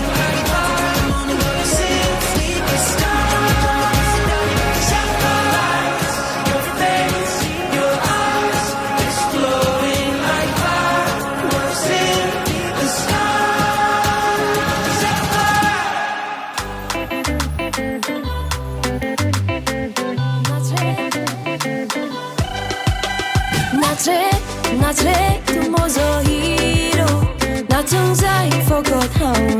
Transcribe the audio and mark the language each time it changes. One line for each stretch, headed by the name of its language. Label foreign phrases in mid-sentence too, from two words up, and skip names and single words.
English: We'll be dancing till the morning, go to bed, we won't sleep.
Hindi: चुम्मा, चुम्मा, चुम्मा,
English: kiss it, daddy, body. Your face, your eyes exploding like fireworks in the sky. Set fire.
Konkani: नाच रे तू म्हजो हिरो नाचूंक जाय फकत हांव